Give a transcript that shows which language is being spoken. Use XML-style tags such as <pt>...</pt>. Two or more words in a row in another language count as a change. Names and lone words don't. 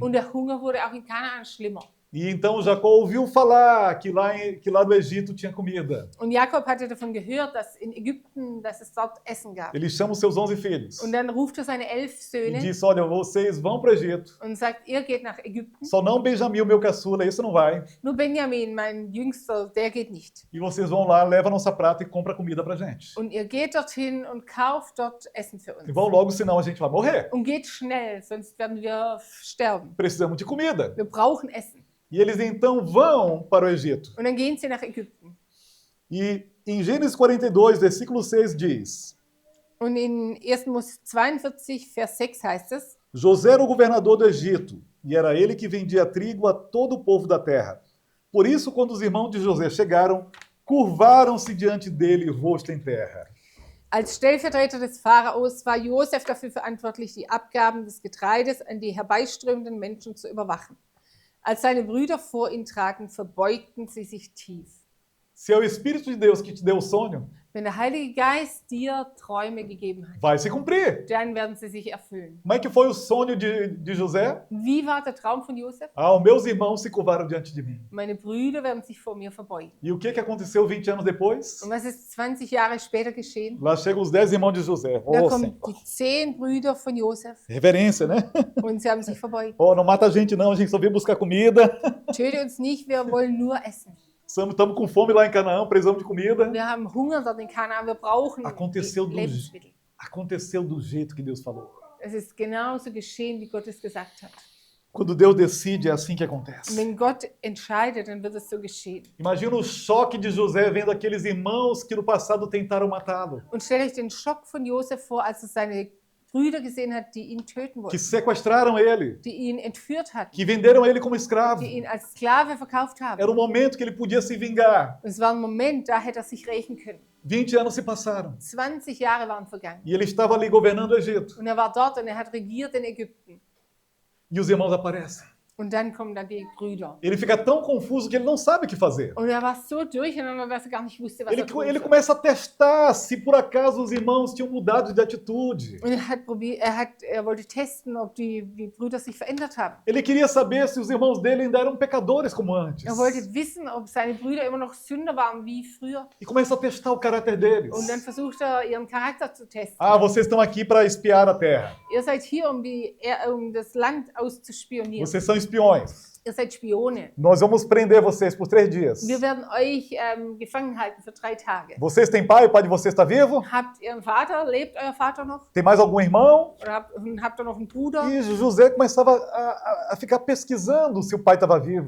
<de>Und der Hunger wurde auch in Kanaan schlimmer.</de> <pt>E então Jacó ouviu falar que lá no Egito tinha comida.</pt> <de>Und Jakob hatte davon gehört, dass in Ägypten, dass es dort Essen gab.</de> <pt>Ele chama os seus 11 filhos</pt> <de>Und dann ruft er seine 11</de> <pt>e</pt> <de>Söhne</de> <pt>diz, olha, vocês vão para o Egito.</pt> <de>und sagt, ihr geht nach Ägypten.</de> <pt>Só não Benjamim, o meu caçula, esse não vai.</pt> <de>Nur Benjamin, mein Jüngster, der geht nicht.</de> <pt>E vocês vão lá, leva a nossa prata e compra comida pra gente.</pt> <de>Und ihr geht dorthin und kauft dort Essen für</de> <pt>E</pt> <de>uns.</de> <pt>vão logo, senão a gente vai morrer.</pt> <de>Und geht schnell, sonst werden wir sterben.</de> <pt>Precisamos de comida.</pt> <de>Wir brauchen Essen.</de> <pt>E eles então vão para o Egito.</pt> <de>Und dann gehen sie nach Ägypten.</de> <pt>E em Gênesis 42, versículo 6 diz:</pt> <de>Und in 1. Mose 42, Vers 6 heißt es,</de> <pt>José era o governador do Egito, e era ele que vendia trigo a todo o povo da terra. Por isso, quando os irmãos de José chegaram, curvaram-se diante dele, rosto em terra.</pt> <de>als Stellvertreter des Pharaos war Josef dafür verantwortlich, die Abgaben des Getreides an die herbeiströmenden Menschen zu überwachen. Als seine Brüder vor ihn traten, verbeugten sie sich tief.</de> <pt>Se é o Espírito de Deus que te deu o sonho,</pt> <de>Wenn der Heilige Geist dir Träume gegeben hat,</de> <pt>vai se cumprir.</pt> <de>dann werden sie sich erfüllen.</de> <pt>Como é que foi o sonho de José?</pt> <de>Wie war der Traum von Josef?</de> <pt>Ah, os meus irmãos se curvaram diante de mim.</pt> <de>Meine Brüder werden sich vor mir verbeugen.</de> <pt>E o que aconteceu 20 anos depois?</pt> <de>Und was ist 20 Jahre später geschehen?</de> <pt>Lá chegam os 10 irmãos de José.</pt> <de>Da</de> <pt>Oh,</pt> <de>kommen</de> <pt>Senhor.</pt> <de>die 10 Brüder von Josef</de> <pt>Reverência, né?</pt> <de>und sie haben sich verbeugt.</de> <pt>Oh, não mata a gente não, a gente só veio buscar comida.</pt> <de>Töte uns nicht, wir wollen nur essen.</de> <pt>Estamos com fome lá em Canaã, precisamos de comida.</pt> <de>Wir haben Hunger dort in Kanaan, wir brauchen</de> <pt>Aconteceu</pt> <de>Lebensmittel.</de> <pt>Aconteceu do jeito que Deus falou.</pt> <de>Es ist genauso geschehen, wie Gott es gesagt hat.</de> <pt>Quando Deus decide, é assim que</pt> <de>Und</de> <pt>acontece.</pt> <de>wenn Gott entscheidet, dann wird es so geschehen.</de> <pt>Imagina o choque de José vendo aqueles irmãos que no passado tentaram matá-lo.</pt> <de>Und stellt euch den Schock von Josef vor, als er seine Brüder gesehen hat, die ihn töten</de> <pt>que</pt> <de>wollten,</de> <pt>sequestraram ele,</pt> <de>die ihn entführt hatten,</de> <pt>que venderam ele como escravo.</pt> <de>die ihn als Sklave verkauft haben.</de> <pt>Era um momento que ele podia se vingar.</pt> <de>Und es war ein Moment, da hätte er sich rächen können.</de> <pt>20 anos se passaram</pt> <de>20 Jahre waren vergangen.</de> <pt>e ele estava ali governando o Egito.</pt> <de>Und er war dort und er hat regiert in Ägypten.</de> <pt>E os irmãos aparecem.</pt> <de>Und dann kommen dann die Brüder.</de> <pt>Ele fica tão confuso que ele não sabe o que fazer.</pt> <de>Und er war so durcheinander, dass er gar nicht wusste, was</de> <pt>Ele,</pt> <de>er tun</de> <pt>ele</pt> <de>soll.</de> <pt>começa a testar se por acaso os irmãos tinham mudado de atitude.</pt> <de>Und er wollte testen, ob die Brüder sich verändert haben.</de> <pt>Ele queria saber se os irmãos dele ainda eram pecadores como antes.</pt> <de>Er wollte wissen, ob seine Brüder immer noch Sünder waren wie früher.</de> <pt>E começa a testar o caráter deles.</pt> <de>Und dann versucht er, ihren Charakter zu testen.</de> <pt>Ah, vocês estão aqui para espiar a terra.</pt> <de>Ihr seid hier, um das Land auszuspionieren.</de> <pt>Vocês são espiões.</pt> <de>Ihr seid Spione.</de> <pt>Nós vamos prender vocês por 3 dias.</pt> <de>Wir werden euch gefangen halten für 3 Tage.</de> <pt>Vocês têm pai? O pai de vocês está vivo?</pt> <de>Habt ihr einen Vater? Lebt euer Vater noch?</de> <pt>Tem mais algum irmão?</pt> <de>Oder habt ihr noch einen Bruder?</de> <pt>E José começava a ficar pesquisando se o pai estava vivo.</pt>